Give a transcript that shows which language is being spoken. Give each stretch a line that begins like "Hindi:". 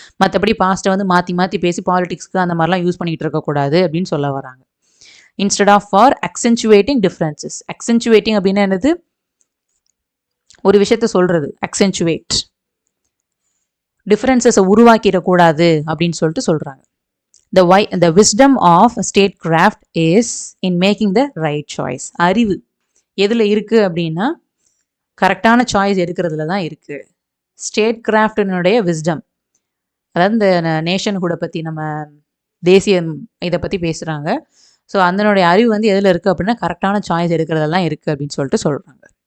Tamil: மற்றபடி பாஸ்ட்டை வந்து மாற்றி மாற்றி பேசி பாலிடிக்ஸ்க்கு அந்த மாதிரிலாம் யூஸ் பண்ணிகிட்டு இருக்கக்கூடாது அப்படின்னு சொல்ல வராங்க.
English: Instead of for accentuating differences. Accentuating
Tamil: அப்படின்னா என்னது? ஒரு விஷயத்த சொல்கிறது, அக்சென்ச்சுவேட். டிஃப்ரென்சஸை உருவாக்கிடக்கூடாது அப்படின்னு சொல்லிட்டு சொல்கிறாங்க.
English: The wisdom of statecraft is in making the right choice.
Tamil: அறிவு எதில் இருக்குது அப்படின்னா கரெக்டான சாய்ஸ் எடுக்கிறதுல தான் இருக்குது. ஸ்டேட் கிராஃப்டினுடைய விஸ்டம், அதாவது இந்த நேஷன்ஹுட்டை பற்றி, நம்ம தேசியம் இதை பற்றி பேசுகிறாங்க. ஸோ அதனுடைய அறிவு வந்து எதில் இருக்குது அப்படின்னா கரெக்டான சாய்ஸ் எடுக்கிறதெல்லாம் இருக்குது அப்படின்னு சொல்லிட்டு சொல்கிறாங்க.